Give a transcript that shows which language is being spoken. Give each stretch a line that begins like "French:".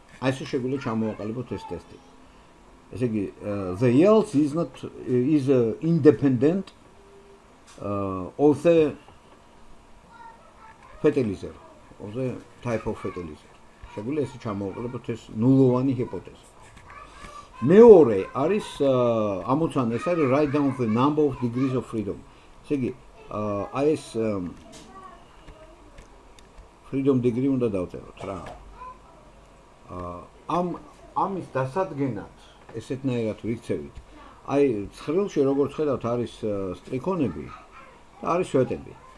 Georgian: აი ესე შეგვიძლია ჩამოვაყალიბოთ ეს ტესტი. ესე იგი,
English: the yield is independent of the fertilizer, of the type of fertilizer.
Georgian: შეგვიძლია ესე ჩამოვაყალიბოთ ეს ნულოვანი ჰიპოთეზა. მეორე არის ამოცანა, ეს არის
English: write down the number of degrees of freedom.
Georgian: ესე იგი, აი ეს freedom degree უნდა დავწეროთ რა. ამის დასადგენად ესეთნაირად ვიქცევით. აი, ცხრილში როგორც ხედავთ, არის სტრიქონები და არის სვეტები.